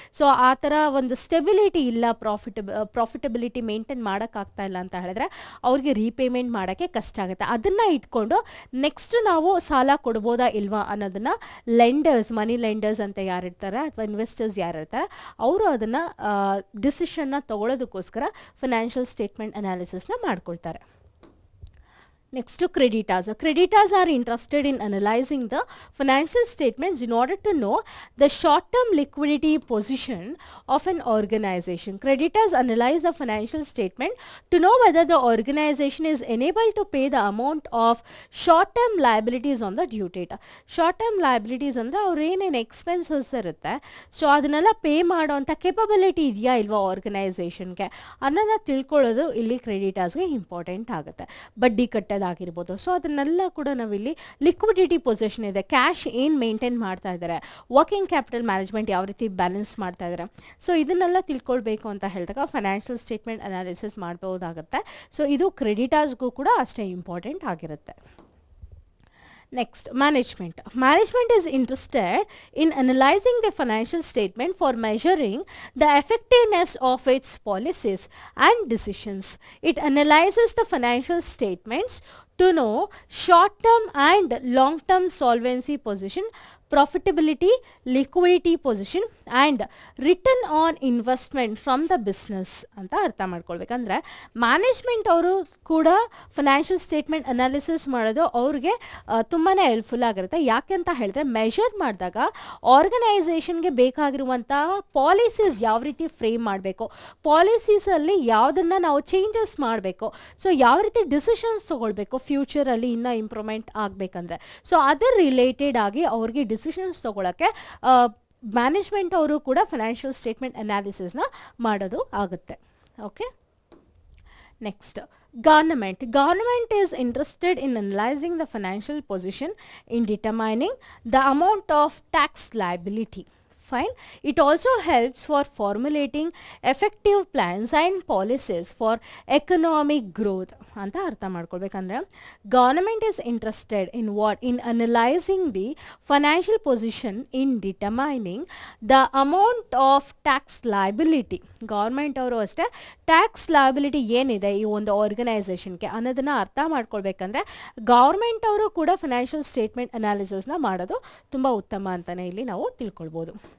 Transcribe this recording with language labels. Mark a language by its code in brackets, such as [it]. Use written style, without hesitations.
[kn] So ಆ ಥರ ಒಂದು ಸ್ಟೆಬಿಲಿಟಿ ಇಲ್ಲ, ಪ್ರಾಫಿಟಬಿಲಿಟಿ ಮೇಂಟೈನ್ ಮಾಡೋಕ್ಕಾಗ್ತಾ ಇಲ್ಲ ಅಂತ ಹೇಳಿದ್ರೆ ಅವ್ರಿಗೆ ರೀಪೇಮೆಂಟ್ ಮಾಡೋಕ್ಕೆ ಕಷ್ಟ ಆಗುತ್ತೆ. ಅದನ್ನು ಇಟ್ಕೊಂಡು ನೆಕ್ಸ್ಟ್ ನಾವು ಸಾಲ ಕೊಡ್ಬೋದಾ ಇಲ್ವಾ ಅನ್ನೋದನ್ನು ಲೆಂಡರ್ಸ್, ಮನಿ ಲೆಂಡರ್ಸ್ ಅಂತ ಯಾರಿರ್ತಾರೆ ಅಥವಾ ಇನ್ವೆಸ್ಟರ್ಸ್ ಯಾರಿರ್ತಾರೆ ಅವರು ಅದನ್ನು ಡಿಸಿಷನ್ನ ತಗೊಳ್ಳೋದಕ್ಕೋಸ್ಕರ ಫೈನಾನ್ಷಿಯಲ್ ಸ್ಟೇಟ್ಮೆಂಟ್ ಅನಾಲಿಸಿಸ್ನ ಮಾಡ್ಕೊಳ್ತಾರೆ. [en] Next to creditors. Creditors are interested in analyzing the financial statements in order to know the short-term liquidity position of an organization. Creditors analyze the financial statement to know whether the organization is enabled to pay the amount of short-term liabilities on the due date. [kn] Short-term liabilities ಅಂದರೆ ಅವ್ರು ಏನೇನು expenses ಇರುತ್ತೆ so ಅದನ್ನೆಲ್ಲ pay ಮಾಡೋವಂಥ capability ಇದೆಯಾ ಇಲ್ವಾ ಆರ್ಗನೈಸೇಷನ್ಗೆ ಅನ್ನೋದನ್ನ ತಿಳ್ಕೊಳ್ಳೋದು ಇಲ್ಲಿ ಕ್ರೆಡಿಟರ್ಸ್ಗೆ ಇಂಪಾರ್ಟೆಂಟ್ ಆಗುತ್ತೆ. ಬಡ್ಡಿ ಕಟ್ಟೋದು ಆಗಿರ್ಬೋದು. ಸೊ ಅದನ್ನೆಲ್ಲ ಕೂಡ ನಾವಿಲ್ಲಿ ಲಿಕ್ವಿಡಿಟಿ ಪೊಸಿಷನ್ ಇದೆ, ಕ್ಯಾಶ್ ಏನು ಮೇಂಟೈನ್ ಮಾಡ್ತಾ ಇದ್ದಾರೆ, ವರ್ಕಿಂಗ್ ಕ್ಯಾಪಿಟಲ್ ಮ್ಯಾನೇಜ್ಮೆಂಟ್ ಯಾವ ರೀತಿ ಬ್ಯಾಲೆನ್ಸ್ ಮಾಡ್ತಾ ಇದ್ದಾರೆ, ಸೊ ಇದನ್ನೆಲ್ಲ ತಿಳ್ಕೊಳ್ಬೇಕು ಅಂತ ಹೇಳಿದಾಗ ಫೈನಾನ್ಷಿಯಲ್ ಸ್ಟೇಟ್ಮೆಂಟ್ ಅನಾಲಿಸಿಸ್ ಮಾಡಬಹುದಾಗುತ್ತೆ. ಸೊ ಇದು ಕ್ರೆಡಿಟರ್ಸ್ಗೂ ಕೂಡ ಅಷ್ಟೇ ಇಂಪಾರ್ಟೆಂಟ್ ಆಗಿರುತ್ತೆ. [en] Next, management. Management is interested in analyzing the financial statement for measuring the effectiveness of its policies and decisions. It analyzes the financial statements to know short-term and long-term solvency position, profitability, liquidity position and return on investment from the business [kn] ಅಂತ ಅರ್ಥ ಮಾಡ್ಕೊಳ್ಬೇಕಂದ್ರೆ management ಅವರು ಕೂಡ financial statement analysis ಮಾಡೋದು ಅವ್ರಿಗೆ ತುಂಬಾ helpful ಆಗಿರುತ್ತೆ. ಯಾಕೆ ಅಂತ ಹೇಳಿದ್ರೆ ಮೆಷರ್ ಮಾಡಿದಾಗ ಆರ್ಗನೈಸೇಷನ್ಗೆ ಬೇಕಾಗಿರುವಂತಹ ಪಾಲಿಸೀಸ್ ಯಾವ ರೀತಿ ಫ್ರೇಮ್ ಮಾಡಬೇಕು, ಪಾಲಿಸೀಸಲ್ಲಿ ಯಾವುದನ್ನು ನಾವು ಚೇಂಜಸ್ ಮಾಡಬೇಕು, ಸೊ ಯಾವ ರೀತಿ ಡಿಸಿಷನ್ಸ್ ತೊಗೊಳ್ಬೇಕು ಫ್ಯೂಚರಲ್ಲಿ ಇನ್ನೂ ಇಂಪ್ರೂವ್ಮೆಂಟ್ ಆಗಬೇಕಂದ್ರೆ, ಸೊ ಅದರ ರಿಲೇಟೆಡ್ ಆಗಿ ಅವ್ರಿಗೆ ಡಿಸಿಷನ್ಸ್ ತೊಗೊಳಕ್ಕೆ ಮ್ಯಾನೇಜ್ಮೆಂಟ್ ಅವರು ಕೂಡ ಫೈನಾನ್ಷಿಯಲ್ ಸ್ಟೇಟ್ಮೆಂಟ್ ಅನಾಲಿಸಿಸ್ನ ಮಾಡೋದು ಆಗುತ್ತೆ. [en] Okay, next government. Government is interested in analyzing the financial position in determining the amount of tax liability. Fine. It also helps for formulating effective plans and policies for economic growth. [kn] ಅಂತ ಅರ್ಥ ಮಾಡ್ಕೊಳ್ಬೇಕಂದ್ರೆ [en] Government is interested in what? In analysing the financial position in determining the amount of tax liability. [kn] Government ಅವರು ಅಷ್ಟೇ tax liability ಏನಿದೆ ಈ ಒಂದು ಆರ್ಗನೈಸೇಷನ್ಗೆ ಅನ್ನೋದನ್ನ ಅರ್ಥ ಮಾಡ್ಕೊಳ್ಬೇಕಂದ್ರೆ government ಅವರು ಕೂಡ ಫೈನಾನ್ಷಿಯಲ್ ಸ್ಟೇಟ್ಮೆಂಟ್ ಅನಾಲಿಸಿಸ್ನ ಮಾಡೋದು ತುಂಬ ಉತ್ತಮ ಅಂತಲೇ ಇಲ್ಲಿ ನಾವು ತಿಳ್ಕೊಳ್ಬೋದು.